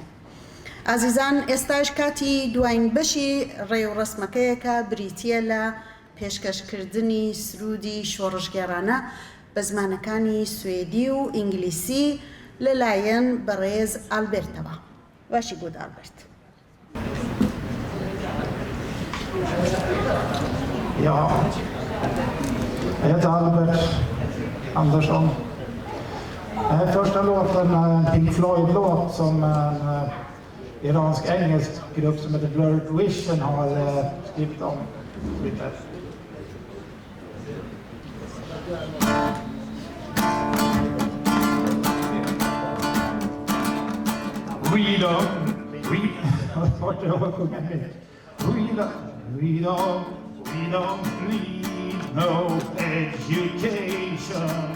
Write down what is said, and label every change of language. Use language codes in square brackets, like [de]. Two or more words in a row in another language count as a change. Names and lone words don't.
[ckb] ئازیزان ئێستاش کاتی دوایین بەشی ڕێوڕەسمەکەیەکە بریتیە لە پێشکەشکردنی سرودی شۆڕژگێڕانە بە زمانەکانی سوێدی و ئینگلیسی لەلایەن بەڕێز ئالبێرتەوە. باشی بود ئالبێرت. [sv] Ja, jag heter Albert Andersson. Första låten är en Pink Floyd-låt som en iransk-engelsk grupp som heter Blurred Vision har skrivit om. [en] We don't need no education.